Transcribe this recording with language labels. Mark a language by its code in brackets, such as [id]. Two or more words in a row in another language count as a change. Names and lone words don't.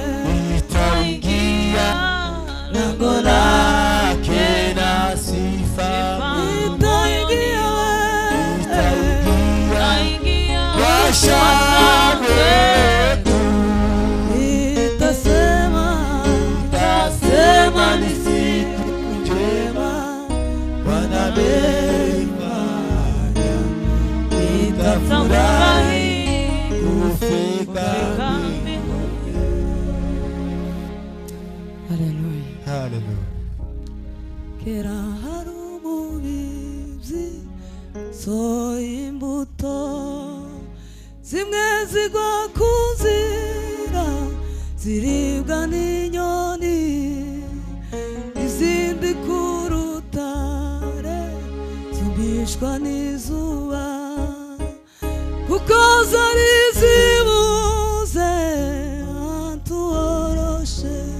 [sw] lango lake na sifa, nitaingia kwa shangwe, nitasema ni siku njema Bwana amefanya, nitafurahi kufika mbinguni. Haleluya, haleluya. [rw] Kera hari umubibyi sohoye imbuto, zimwe zigwa ku nzira ziribwa n'inyoni, izindi ku rutare zumishwa n'izuba, kuko zari zibuze ahantu horoshe.